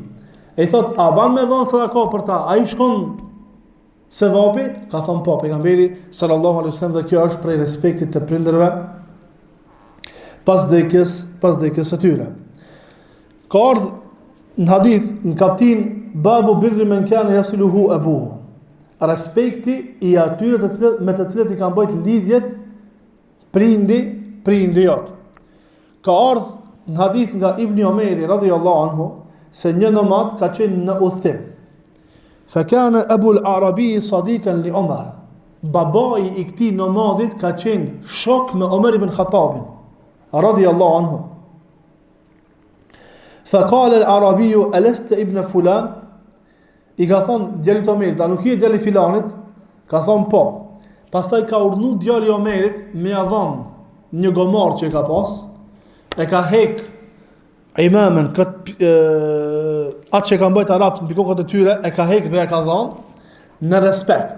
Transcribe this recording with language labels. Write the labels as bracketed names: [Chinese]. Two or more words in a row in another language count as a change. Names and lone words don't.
[Albanian] E i thot, a ban me dhënë sadaka për ta? Ai shkon se vapi? Ka thënë po, pejgamberi [Arabic] صلى الله عليه وسلم, [Albanian] dhe kjo është prej respektit të prindërve pas vdekjes së tyre. Ka ardhur në hadith, në kaptin [Arabic] باب بر من كان يصله أبوه. [Albanian] Respekti i atyre me të cilët i kanë bërë lidhjet prindi jot. Ka ardhur në hadith nga Ibn Omeri [Arabic] رضي الله عنه [Albanian] se një nomad ka qenë në udhtim. [Arabic] فكان أبو الأعرابي صديقا لعمر. [Albanian] Babai i këtij nomadit ka qenë shok me Omer ibn Khattabin [Arabic] رضي الله عنه. فقال الأعرابي ألست ابن فلان? [Albanian] I ka thonë djalit Omerit, a nuk je djali filanit? Ka thonë po. Pastaj ka urdhnu djali Omerit me ia dhënë një gomar që e ka pas, e ka hek imamen atë që ka mbajt arabët në kokët e tyre, e ka hek dhe e ka dhënë në respekt.